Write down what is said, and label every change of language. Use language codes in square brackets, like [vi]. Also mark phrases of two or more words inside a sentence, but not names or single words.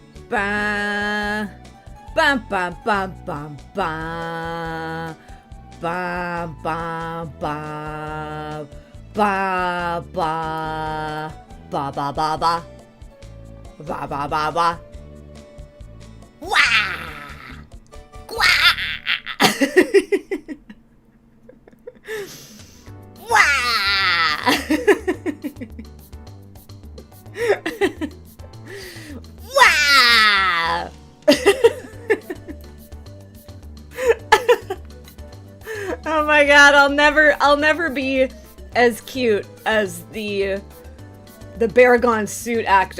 [en] Ba bum bum bum bum bum bum bum bum ba ba ba ba ba ba ba ba ba ba wah wah wah wow. Oh my god, I'll never be as cute as the Baragon suit actor.